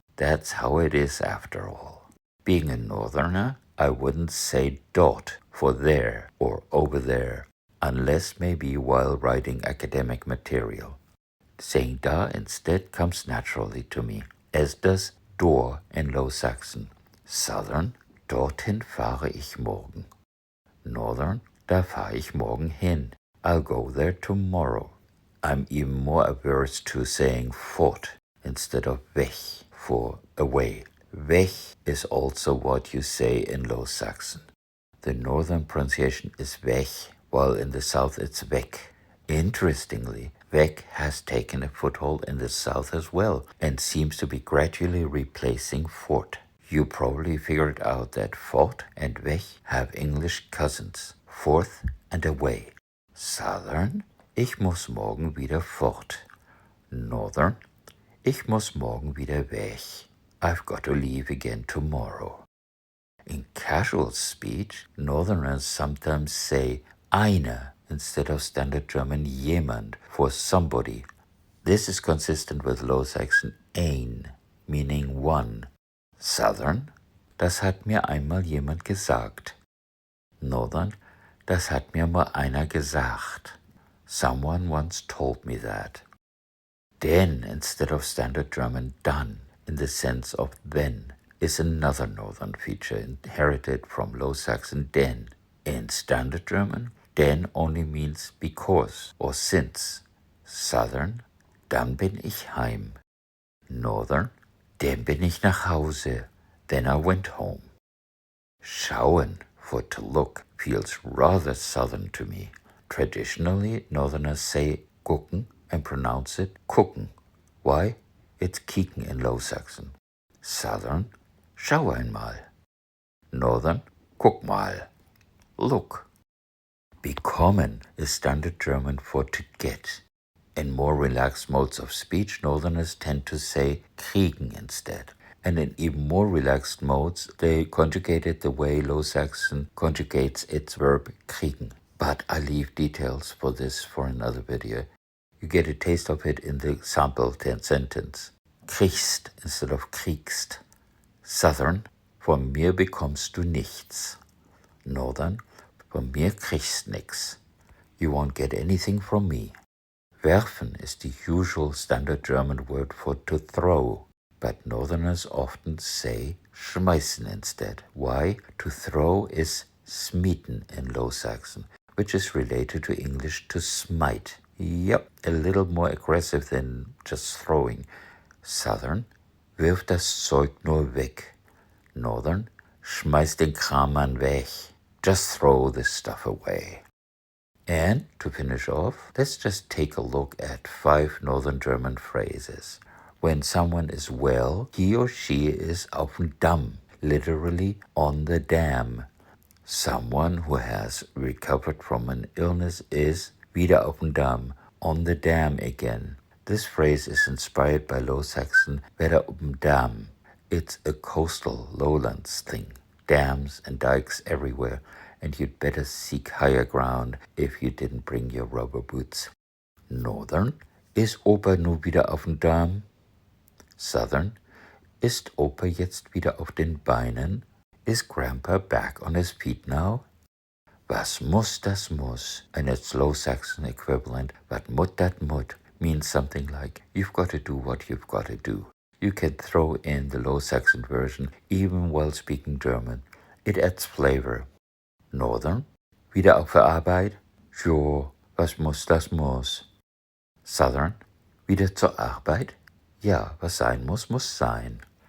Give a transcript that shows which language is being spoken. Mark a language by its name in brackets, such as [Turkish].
[English] That's how it is after all. Being a northerner, I wouldn't say dort for there or over there, unless maybe while writing academic material. Saying da instead comes naturally to me, as does door in Low Saxon. [German] Southern, dorthin fahre ich morgen. Northern, da fahre ich morgen hin. [English] I'll go there tomorrow. I'm even more averse to saying fort instead of weg for away. Weg is also what you say in Low Saxon. The northern pronunciation is weg, while in the south it's weg. Interestingly, weg has taken a foothold in the south as well and seems to be gradually replacing fort. You probably figured out that fort and weg have English cousins, forth and away. [German] Southern, ich muss morgen wieder fort. Northern, ich muss morgen wieder weg. [English] I've got to leave again tomorrow. In casual speech, Northerners sometimes say einer instead of standard German jemand for somebody. This is consistent with Low Saxon ein, meaning one. [German] Southern, das hat mir einmal jemand gesagt. Northern, das hat mir mal einer gesagt. [English] Someone once told me that. Den instead of standard German dann, in the sense of then, is another northern feature inherited from Low Saxon den. In standard German, den only means because or since. [German] Southern, dann bin ich heim. Northern, dann bin ich nach Hause. [English] Then I went home. Schauen, for to look, feels rather southern to me. Traditionally, northerners say gucken and pronounce it gucken. Why? It's kieken in Low Saxon. Southern, [German] schau einmal. Northern, guck mal. [English] Look. Bekommen is standard German for to get. In more relaxed modes of speech, northerners tend to say kriegen instead. And in even more relaxed modes, they conjugate it the way Low Saxon conjugates its verb kriegen. But I leave details for this for another video. You get a taste of it in the sample sentence. Kriegst instead of kriegst. [German] Southern, von mir bekommst du nichts. Northern, von mir kriegst nix. [English] You won't get anything from me. Werfen is the usual standard German word for to throw, but northerners often say schmeißen instead. Why? To throw is smeten in Low Saxon, which is related to English to smite. Yep, a little more aggressive than just throwing. [German] Southern, wirf das Zeug nur weg. Northern, schmeiß den Kram weg. [English] Just throw this stuff away. And to finish off, let's just take a look at 5 Northern German phrases. When someone is well, he or she is auf dem Damm, literally on the dam. Someone who has recovered from an illness is wieder auf dem Damm, on the dam again. This phrase is inspired by Low Saxon wieder auf dem Damm. It's a coastal lowlands thing. Dams and dikes everywhere, and you'd better seek higher ground if you didn't bring your rubber boots. [German] Northern, ist Opa nur wieder auf dem Damm? Southern, ist Opa jetzt wieder auf den Beinen? [English] Is Grandpa back on his feet now? [German] Was muss, das muss. [English] And its Low Saxon equivalent, wat mut, dat mut, means something like, you've got to do what you've got to do. You can throw in the Low Saxon version even while speaking German. It adds flavor. [German] Northern, wieder auf der Arbeit? Jo, was muss, das muss. Southern, wieder zur Arbeit? Ja, was sein muss, muss sein.